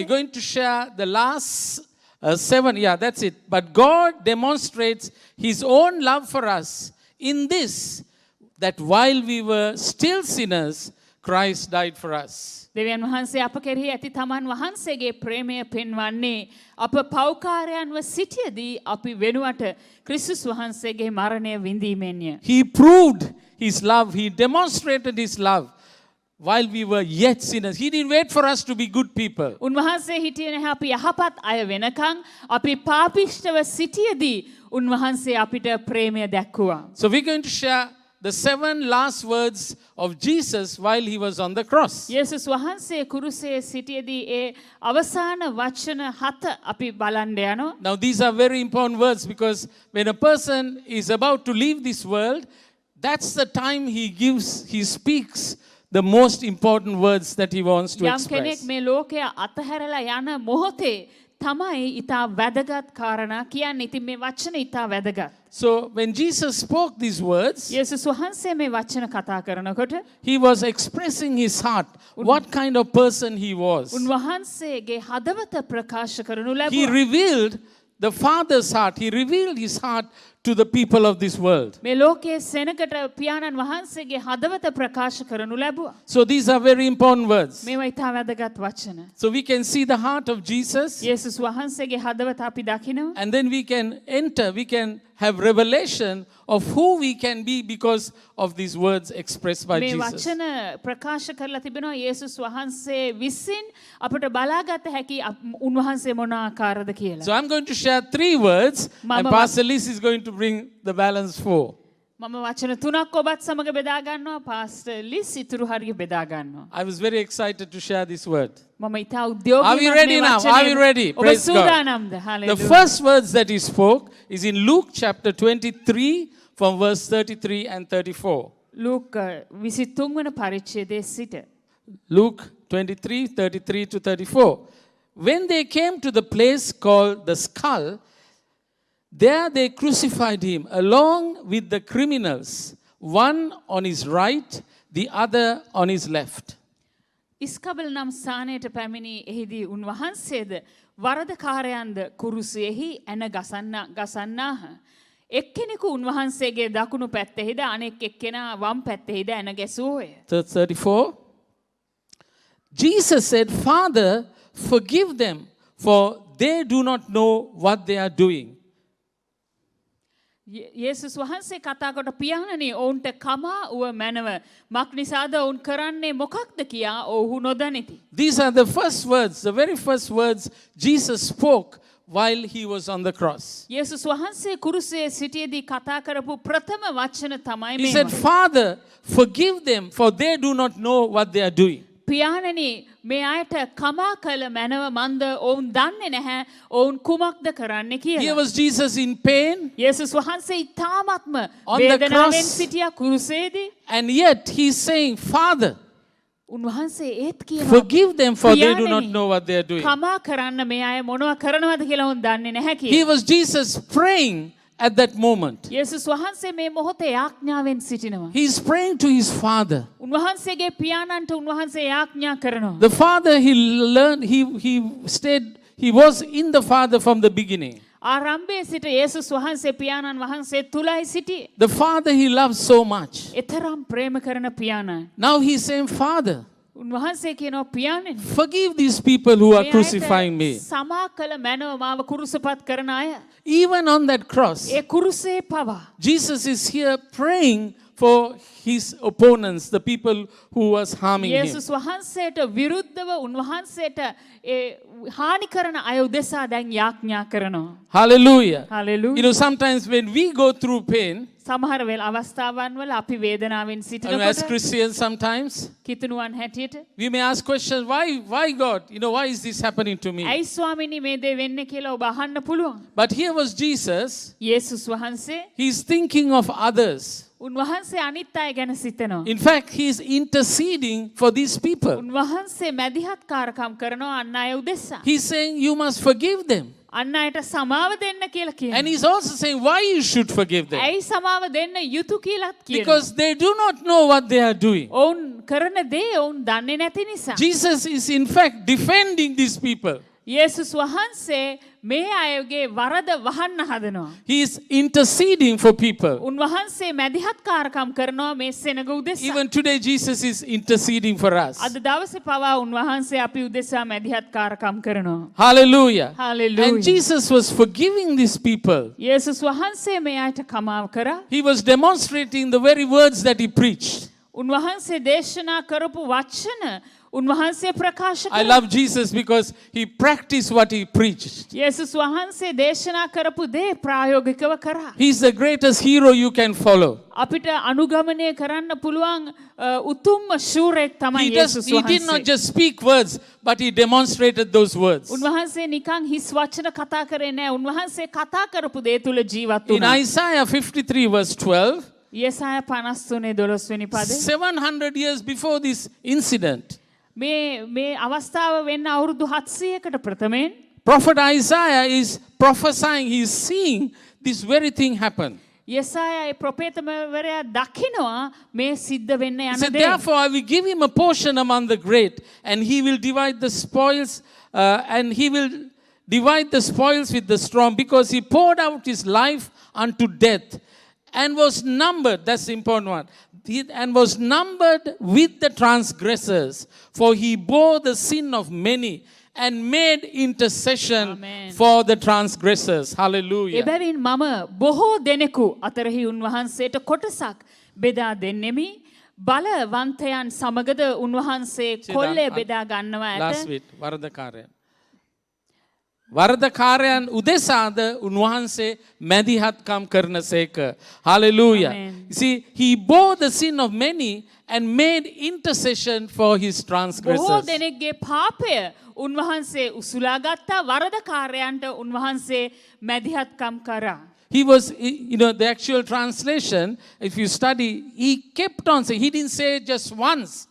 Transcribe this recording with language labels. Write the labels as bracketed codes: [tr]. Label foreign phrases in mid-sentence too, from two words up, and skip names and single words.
[en] going to share the last 7. Yeah, that's it. But God demonstrates his own love for us in this, that while we were still sinners, Christ died for us. [si] දෙවියන් වහන්සේ අප කෙරෙහි ඇති තමන් වහන්සේගේ ප්‍රේමය පෙන්වන්නේ අප පව්කාරයන්ව සිටියදී අපි වෙනුවට ක්‍රිස්තුස් වහන්සේගේ මරණය විඳීමෙන්ය. [en] He proved his love. He demonstrated his love while we were yet sinners. He didn't wait for us to be good people. [si] උන්වහන්සේ හිටියේ නැහැ අපි යහපත් අය වෙනකන් අපි පාපිෂ්ඨව සිටියදී උන්වහන්සේ අපිට ප්‍රේමය දැක්වුවා. [en] So we're going to share the 7 last words of Jesus while he was on the cross. [si] යේසුස් වහන්සේ කුරුසයේ සිටියදී ඒ අවසාන වචන 7 අපි බලන්න යනවා. [en] Now these are very important words because when a person is about to leave this world, that's the time he speaks the most important words that he wants to [si] යම් [en] express. [si] කෙනෙක් මේ ලෝකය අතහැරලා යන මොහොතේ තමයි ඊටා වැදගත් කාරණා කියන්නේ. ඉතින් මේ වචන ඊටා වැදගත්. [en] So when Jesus spoke these words, [si] යේසුස් වහන්සේ මේ වචන කතා කරනකොට [en] he was expressing his heart, what kind of person he was. [si] උන්වහන්සේගේ හදවත ප්‍රකාශ කරනු [en] He [si] ලැබුවා. [en] revealed the Father's heart. He revealed his heart to the people of this world. [si] මේ ලෝකයේ සෙනකට පියාණන් වහන්සේගේ හදවත ප්‍රකාශ කරනු ලැබුවා. [en] So these are very important words. [si] මේවා ඊටා වැදගත් වචන. [en] So we can see the heart of Jesus, [si] යේසුස් වහන්සේගේ හදවත අපි දකිනවා. [en] and then we can have revelation of who we can be because of these words expressed by [si] මේ [en] Jesus. [si] වචන ප්‍රකාශ කරලා තිබෙනවා යේසුස් වහන්සේ විසින් අපට බලාගත හැකි උන්වහන්සේ මොන ආකාරද කියලා. [en] So I'm going to share 3 words, and Mama- Pastor Liz is going to bring the balance 4. [si] මම වචන 3ක් ඔබත් සමග බෙදා ගන්නවා. පාස්ටර් ලිස් ඉතුරු හරිය බෙදා ගන්නවා. [en] I was very excited to share this word. [si] මම ඊටා [en] Are we [si] උද්‍යෝගීමත් [en] ready [si] මේ [en] now? [si] වචනේ- [en] Are we ready? [si] ඔබ [en] Praise God. [si] සූදානම්ද? [en] The Hallelujah. first words that he spoke is in Luke chapter 23 from verse 33 and 34. [si] ලූක 23 වන පරිච්ඡේදයේ සිට [en] Luke 23, 33 to 34. When they came to the place called the Skull, there they crucified him along with the criminals, one on his right, the other on his left. [si] ඉස්කබල් නම් ස්ථානයට පැමිණි එහිදී උන්වහන්සේද වරදකාරයන්ද කුරුසියෙහි ඇන ගසන්නාහ. එක්කෙනෙකු උන්වහන්සේගේ දකුණු පැත්තෙහිද අනෙක් එක්කෙනා වම් පැත්තෙහිද ඇන ගැසුවෝය. [en] 34. Jesus said, Father, forgive them, for they do not know what they are doing. [si] යේසුස් වහන්සේ කතා කොට පියාණනි ඔවුන්ට කමා වූ මැනව මක් නිසාද ඔවුන් කරන්නේ මොකක්ද කියා ඔවුහු නොදනිති. [en] These are the first words, the very first words Jesus spoke while he was on the cross. [si] යේසුස් වහන්සේ කුරුසයේ සිටියේදී කතා කරපු ප්‍රථම වචන තමයි [en] He [si] මේ. [en] said, Father, forgive them, for they do not know what they are doing. [si] පියාණනි මේ අයට කමා කළ මැනව මන්ද ඔවුන් දන්නේ නැහැ ඔවුන් කුමක්ද කරන්න [en] Here [si] කියලා. [en] was Jesus in pain, [si] යේසුස් වහන්සේ ඉතාමත්ම [en] On the [si] වේදනාවෙන් [en] cross. [si] සිටියා කුරුසයේදී. [en] and yet he's saying, Father, [si] උන්වහන්සේ ඒත් කියනවා [en] forgive them, for they do not [si] පියාණනි, [en] know what they are doing. [si] කමා කරන්න මේ අය මොනවා කරනවද කියලා ඔවුන් දන්නේ නැහැ [en] He [si] කියලා. [en] was Jesus praying at that moment. [si] යේසුස් වහන්සේ මේ මොහොතේ යාඥාවෙන් සිටිනවා. [en] He's praying to his Father. [si] උන්වහන්සේගේ පියාණන්ට උන්වහන්සේ යාඥා කරනවා. [en] The Father, he learned, he was in the Father from the beginning. [si] ආරම්භයේ සිට යේසුස් වහන්සේ පියාණන් වහන්සේ තුලයි සිටියේ. [en] The Father he loves so much. [si] එතරම් ප්‍රේම කරන පියාණන්. [en] Now he's saying, Father, [si] උන්වහන්සේ කියනවා පියාණන් [en] forgive these people who are [si] මේ [en] crucifying [si] අයට [en] me. [si] සමා කළ මැනව මාව කුරුසපත් කරන අය. [en] Even on that cross, [si] ඒ කුරුසේ පවා [en] Jesus is here praying for his opponents, the people who was harming him. [si] යේසුස් වහන්සේට විරුද්ධව උන්වහන්සේට ඒ හානි කරන අය උදෙසා දැන් යාඥා කරනවා. [en] Hallelujah. Hallelujah. You know, sometimes when we go through pain, [si] සමහර වෙල අවස්ථාවන් වල අපි වේදනාවෙන් [en] as [si] සිටිනකොට [en] Christians sometimes, [si] කිතුණුවන් හැටියට [en] we may ask questions, why God? You know, why is this happening to me? [si] ඇයි ස්වාමීනි මේ දේ වෙන්නේ කියලා ඔබ අහන්න පුළුවන්. [en] But here was Jesus, [si] යේසුස් වහන්සේ [en] he's thinking of others. [si] උන්වහන්සේ අනිත් අය ගැන සිතනවා. [en] In fact, he's interceding for these people. [si] උන්වහන්සේ මැදිහත් කාරකම් කරනවා අන් අය උදෙසා. [en] He's saying, you must forgive them. [si] අන් අයට සමාව දෙන්න කියලා [en] And [si] කියනවා. [en] he's also saying why you should forgive them. [si] ඇයි සමාව දෙන්න යුතු කියලාත් කියනවා. [en] Because they do not know what they are doing. [si] ඔවුන් කරන දේ ඔවුන් දන්නේ නැති නිසා. [en] Jesus is in fact defending these people. [si] යේසුස් වහන්සේ මේ අයගේ වරද වහන්න හදනවා. [en] He is interceding for people. [si] උන්වහන්සේ මැදිහත් කාරකම් කරනවා මේ සෙනග උදෙසා. [en] Even today, Jesus is interceding for us. [si] අද දවසේ පවා උන්වහන්සේ අපි උදෙසා මැදිහත් කාරකම් කරනවා. [en] Hallelujah. Hallelujah. And Jesus was forgiving these people. [si] යේසුස් වහන්සේ මේ අයට කමාව කරා. [en] He was demonstrating the very words that he preached. [si] උන්වහන්සේ දේශනා කරපු වචන උන්වහන්සේ ප්‍රකාශ [en] I [si] කරා. [en] love Jesus because he practiced what he preached. [si] යේසුස් වහන්සේ දේශනා කරපු දේ ප්‍රායෝගිකව කරා. [en] He's the greatest hero you can follow. [si] අපිට අනුගමනය කරන්න පුළුවන් උතුම්ම ශූරයෙක් තමයි යේසුස් [en] He did not [si] වහන්සේ. [en] just speak words, but he demonstrated those words. [si] උන්වහන්සේ නිකන් හිස් වචන කතා කරේ නෑ. උන්වහන්සේ කතා කරපු දේ තුල ජීවත් [en] In [si] වුණා. [en] Isaiah 53 verse 12, [si] යෙසායා 53 12 වෙනි පදේ [en] 700 years before this incident, [si] මේ අවස්ථාව වෙන්න අවුරුදු 700කට ප්‍රථමයෙන් [en] Prophet Isaiah is prophesying, he is seeing this very thing happen. [si] යෙසායා ඒ ප්‍රොපේතමවරයා දකිනවා මේ සිද්ධ වෙන්න [en] He [si] යන [en] said, [si] දේ. [en] therefore I will give him a portion among the great, and he will divide the spoils, and he will divide the spoils with the strong, because he poured out his life unto death, and was numbered, that's the important one, and was numbered with the transgressors, for he bore the sin of many, and made intercession Amen. for the transgressors. Hallelujah. [si] එබැවින් මම බොහෝ දෙනෙකු අතරෙහි උන්වහන්සේට කොටසක් බෙදා දෙන්නෙමි. බලවන්තයන් සමගද උන්වහන්සේ කොල්ලේ බෙදා ගන්නවා [en] Last [si] ඇත. [en] week, වරදකාරයන්. [si] වරදකාරයන් උදෙසාද උන්වහන්සේ මැදිහත්කම් කරනසේක. [en] Hallelujah. Amen. You see, he bore the sin of many and made intercession for his [si] බොහෝ [en] transgressors. [si] දෙනෙක්ගේ පාපය උන්වහන්සේ උසුලා ගත්තා. වරදකාරයන්ට උන්වහන්සේ මැදිහත්කම් කරා. [en] He was, you know, the actual translation, if you study, he kept on saying, he didn't say just once.